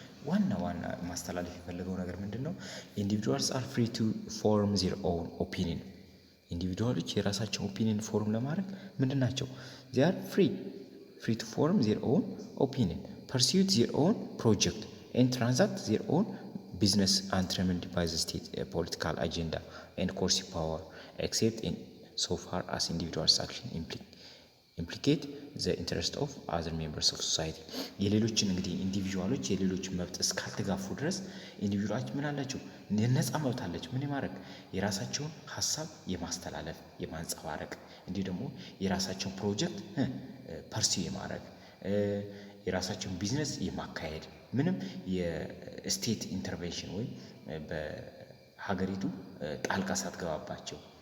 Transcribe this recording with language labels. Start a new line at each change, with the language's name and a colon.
Amharic: ዋና ማስተላለፍ የፈለገው ነገር ምንድነው?
English: ኢንዲቪጁዋልስ አር ፍሪ ቱ ፎርም ዜር ኦውን ኦፒኒየን።
Amharic: ኢንዲቪጁዋሎች የራሳቸው ኦፒኒየን ፎርም ለማድረግ ምንድን ናቸው?
English: they are free to form their own opinion, pursue their own project and transact their own business undetermined by the state political agenda and coercive power except in so far as individuals action implicate the interest of other members of society.
Amharic: የሌሎችን እንግዲህ ኢንዲቪጁዋሎች የሌሎችን መብት እስካልተጋፉ ድረስ ኢንዲቪጁዋሎች ምን አላቸው? ነፃ መብት አላቸው። ምን የማድረግ የራሳቸውን ሀሳብ የማስተላለፍ የማንጸባረቅ፣ እንዲሁ ደግሞ የራሳቸውን ፕሮጀክት ፐርሲው የማድረግ የራሳቸውን ቢዝነስ የማካሄድ ምንም የስቴት ኢንተርቬንሽን ወይም በሀገሪቱ ጣልቃ ሳትገባባቸው